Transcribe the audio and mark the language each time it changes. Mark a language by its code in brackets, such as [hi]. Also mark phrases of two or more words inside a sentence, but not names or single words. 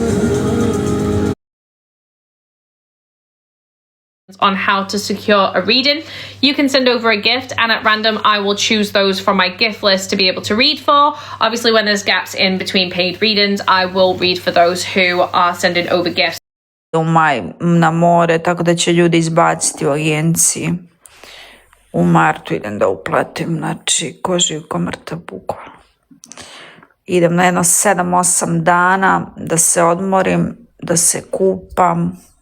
[en] On how to secure a reading. You can send over a gift, and at random I will choose those from my gift list to be able to read for. Obviously, when there's gaps in between paid readings, I will read for those who are sending over gifts. [sr] U maj na more, tako da će ljudi izbaciti u agenciji. U martu idem da uplatim, znači ko živ ko mrtav bukvalno. Idem na jedno 7-8 dana da se odmorim, da se kupam.